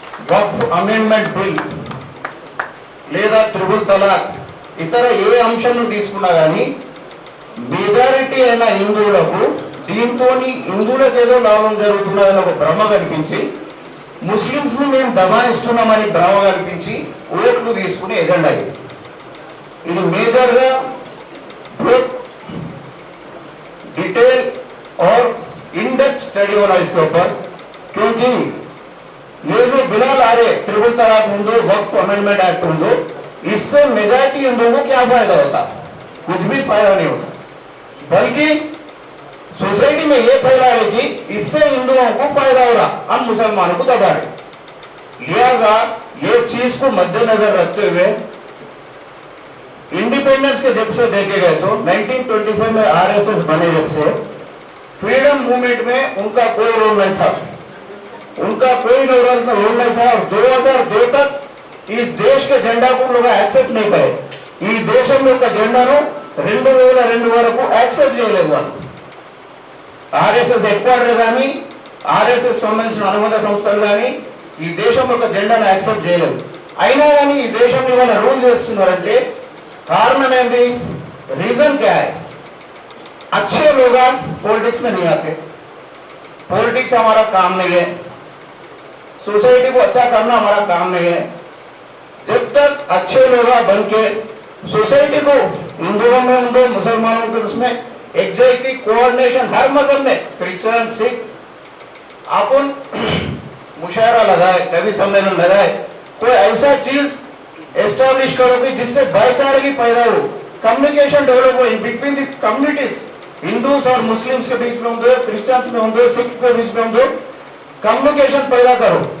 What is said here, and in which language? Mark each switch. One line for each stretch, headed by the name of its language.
Telugu: వక్ఫ్ amendment bill లేదా triple తలాక్ ఇతర ఏ అంశంను తీసుకున్నా కానీ మెజారిటీ అయిన హిందువులకు దీంతో హిందువులకు ఏదో లాభం జరుగుతున్నదని ఒక భ్రమ కనిపించి, ముస్లింస్ ని మేము దబాయిస్తున్నామని భ్రమ కల్పించి ఓట్లు తీసుకునే ఎజెండా ఇది మేజర్గా
Hindi: डिटेल और इन डेप्थ स्टडी होना इसके ऊपर, क्योंकि ये जो बिल आ रहे ट्रिपल तलाक होंगे, वक्फ अमेंडमेंट एक्ट होंगे, इससे मेजॉरिटी हिंदुओं को क्या फायदा होता? कुछ भी फायदा नहीं होता, बल्कि सोसाइटी में ये फैला है कि इससे हिंदुओं को फायदा हो रहा, हम मुसलमानों को दबा रहे। लिहाजा ये चीज को मद्देनजर रखते हुए इंडिपेंडेंस के जब से देखे गए तो 1925 में आरएसएस बने जब से फ्रीडम मूवमेंट में उनका कोई रोल नहीं था, उनका कोई रोल नहीं था। और 2002 तक इस देश के झंडा को लोग एक्सेप्ट नहीं करे,
Telugu: ఈ దేశం యొక్క జెండాను 2002 వరకు యాక్సెప్ట్ చేయలేదు వాళ్ళు. ఆర్ఎస్ఎస్ హెడ్ క్వార్టర్ కానీ ఆర్ఎస్ఎస్ సంబంధించిన అనుబంధ సంస్థలు కానీ ఈ దేశం యొక్క జెండాను యాక్సెప్ట్ చేయలేదు. అయినా కానీ ఈ దేశంలో ఇవాళ రూల్ చేస్తున్నారంటే
Hindi: कारण है, रीजन क्या है? अच्छे लोग पॉलिटिक्स में नहीं आते, पॉलिटिक्स हमारा काम नहीं है, सोसाइटी को अच्छा करना हमारा काम नहीं है। जब तक अच्छे लोग बन के सोसाइटी को हिंदुओं में उनको मुसलमानों के उसमें एग्जैक्टली कोऑर्डिनेशन हर मजहब में क्रिश्चियन सिख अपन मुशायरा लगाए, कवि सम्मेलन लगाए, कोई ऐसा चीज एस्टैब्लिश करोगे जिससे भाईचारे पैदा हो, कम्युनिकेशन डेवलप हो
English: between the communities,
Hindi: हिंदूस और मुस्लिम्स के बीच में होंगे, क्रिश्चियंस में होंगे, सिख के बीच में होंगे, कम्युनिकेशन पैदा करो।